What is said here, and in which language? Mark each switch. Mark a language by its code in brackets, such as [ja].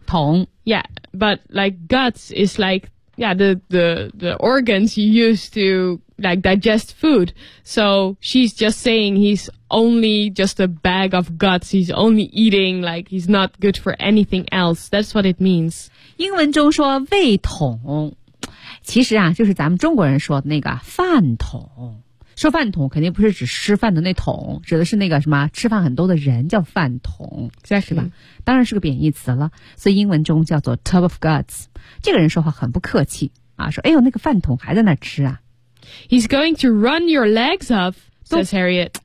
[zh] 桶 [en] Yeah, but like guts is like, yeah, the organs you use to... like digest food. So she's just saying he's only just a bag of guts. He's only eating, like, he's not good for anything else. That's what it means. [zh] 英文中说胃桶，其实啊，就是咱们中国人说的那个饭桶。说饭桶肯定不是指吃饭的那桶，指的是那个什么吃饭很多的人叫饭桶，是吧？当然是个贬义词了，所以英文中叫做 [en] tub of guts. [zh] 这个人说话很不客气啊，说哎呦，那个饭桶还在那吃啊。 [en] He's going to run your legs off, says Harriet.